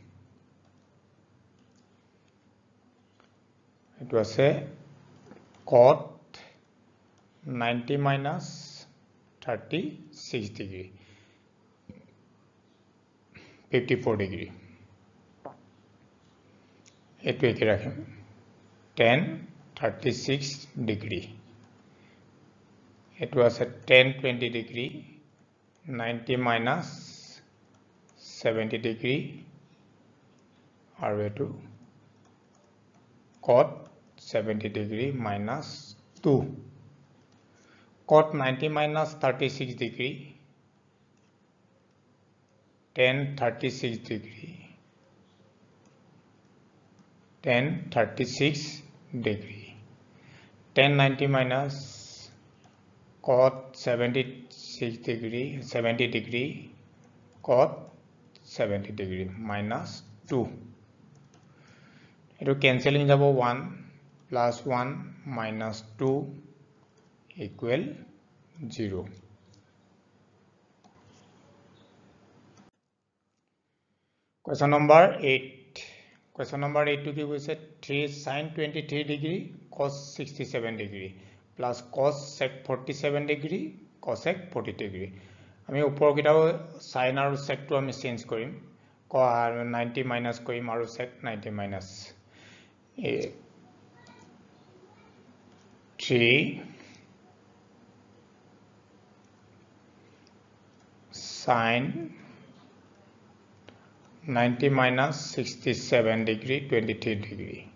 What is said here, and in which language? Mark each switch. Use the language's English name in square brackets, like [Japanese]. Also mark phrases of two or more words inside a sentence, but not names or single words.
[Assamese] এটো আছে [English] cot 90 minus 36 degree 54 degree [Assamese] এটো একে রাখিম [English] tan 36 degree [Assamese] এটো আছে [English] tan 20 degree 90 minus 70 degree [Assamese] আৰু এটো [English] cot 70 degree minus 2. Cot 90 minus 36 degree, tan 36 degree, tan 36 degree. Tan 90 minus cot 76 degree, 70 degree, cot 70 degree minus 2. It will cancelling যাব 1 plus 1 minus 2 equal 0. Question number 8. Question number 8 to give us 3 sin 23 degree cos 67 degree plus cos sec 47 degree cosec 40 degree. [Assamese] আমি উপৰ কিটাও sin আৰু sec to আমি চেঞ্জ কৰিম, 90 মাইনাস কৰিম আৰু [English] sec 90 minus 3 sin 90 minus 67 degree 23 degree